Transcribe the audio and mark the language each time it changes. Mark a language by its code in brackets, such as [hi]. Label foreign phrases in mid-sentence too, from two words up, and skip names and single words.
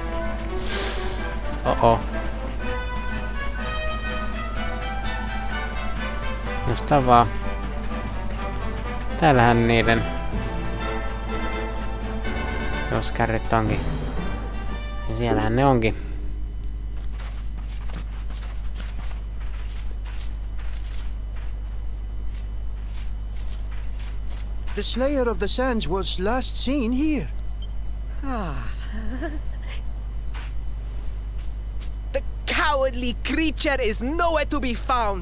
[fi] Oh. Josta vaan. Täällähän niiden joskärrit onkin. Ja siellähän ne onkin. [en] The Slayer of the Sands was last seen here. The cowardly creature is nowhere to be found.